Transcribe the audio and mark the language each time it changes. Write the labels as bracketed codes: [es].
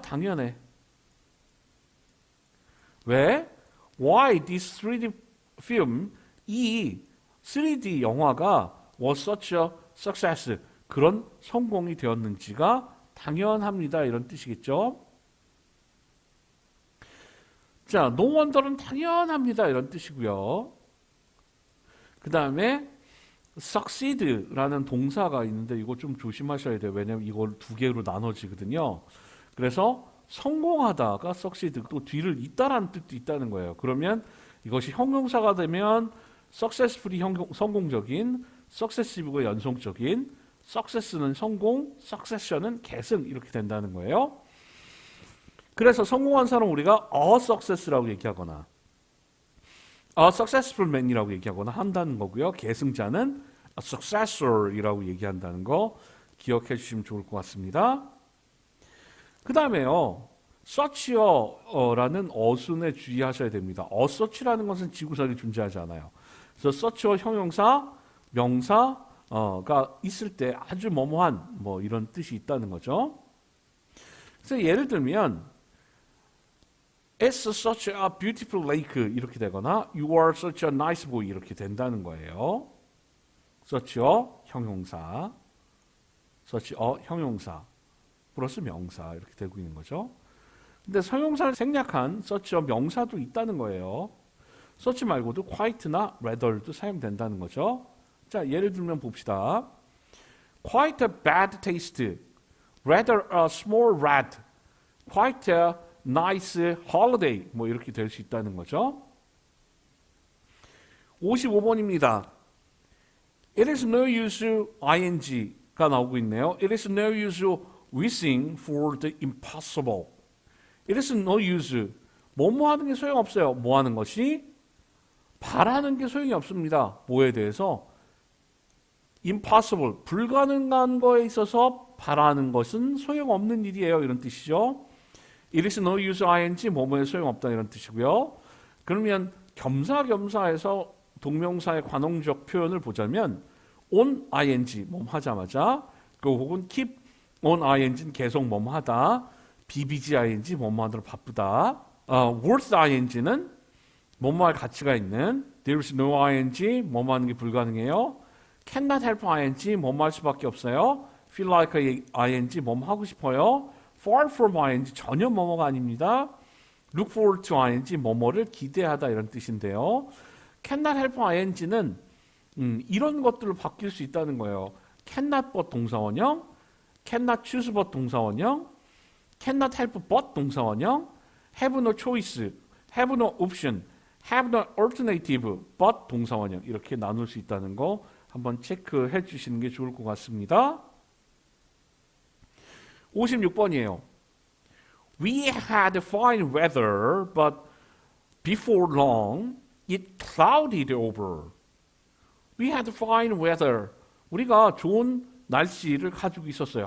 [ko] 당연해. 왜? [en] Why this 3D film, [ko] 이 3D 영화가 [en] was such a success, [ko] 그런 성공이 되었는지가 당연합니다. 이런 뜻이겠죠. 자, [en] no wonder [ko] 는 당연합니다. 이런 뜻이고요. 그 다음에 succeed라는 동사가 있는데 이거 좀 조심하셔야 돼요. 왜냐하면 이걸 두 개로 나눠지거든요. 그래서 성공하다가 succeed, 또 뒤를 잇다라는 뜻도 있다는 거예요. 그러면 이것이 형용사가 되면 successfully 성공적인, successive가 연속적인, success는 성공, succession은 계승 이렇게 된다는 거예요. 그래서 성공한 사람 우리가 [en] a success [ko] 라고 얘기하거나 [en] a successful man [ko] 이라고 얘기하거나 한다는 거고요. 계승자는 [en] a successor [ko] 이라고 얘기한다는 거 기억해 주시면 좋을 것 같습니다. 그 다음에요. such라는 어순에 주의하셔야 됩니다. such라는 것은 지구상에 존재하지 않아요. 그래서 such와 형용사, 명사가 있을 때 아주 뭐뭐한 뭐 이런 뜻이 있다는 거죠. 그래서 예를 들면 [en] It's such a beautiful lake [ko] 이렇게 되거나 [en] You are such a nice boy [ko] 이렇게 된다는 거예요. such요 형용사, 형용사 플러스 명사 이렇게 되고 있는 거죠. 근데 서용사를 생략한 such요 명사도 있다는 거예요. such 말고도 quite나 rather도 사용된다는 거죠. 자, 예를 들면 봅시다. [en] Quite a bad taste, rather a small rat, quite a nice holiday [ko] 뭐 이렇게 될 수 있다는 거죠. 55번입니다. [en] It is no use ing가 [ko] 나오고 있네요. [en] It is no use wishing for the impossible. It is no use. [ko] 뭐뭐 하는 게 소용없어요. 뭐 하는 것이? 바라는 게 소용이 없습니다. 뭐에 대해서? impossible. 불가능한 거에 있어서 바라는 것은 소용없는 일이에요. 이런 뜻이죠. [en] It is no use ing, [ko] 뭐뭐에 소용없다 이런 뜻이고요. 그러면 겸사겸사해서 동명사의 관용적 표현을 보자면 on ing, 뭐뭐 하자마자 그 혹은 [en] keep on ing [ko] 는 계속 뭐뭐 하다, bbg ing, 뭐뭐 하느라 바쁘다, worth ing는 뭐뭐 할 가치가 있는, [en] there is no ing, [ko] 뭐뭐 하는 게 불가능해요. [en] cannot help ing, [ko] 뭐뭐 할 수밖에 없어요. [en] feel like ing, [ko] 뭐뭐 하고 싶어요. [en] far from ing, [ko] 전혀 뭐뭐가 아닙니다. [en] look forward to ing, [ko] 뭐뭐를 기대하다 이런 뜻인데요. [en] cannot help ing [ko] 는 이런 것들로 바뀔 수 있다는 거예요. [en] cannot but 동사원형, cannot choose but 동사원형, cannot help but 동사원형, have no choice, have no option, have no alternative but 동사원형 [ko] 이렇게 나눌 수 있다는 거 한번 체크해 주시는 게 좋을 것 같습니다. 56번이에요. [en] We had fine weather, but before long it clouded over. We had fine weather. [ko] 우리가 좋은 날씨를 가지고 있었어요.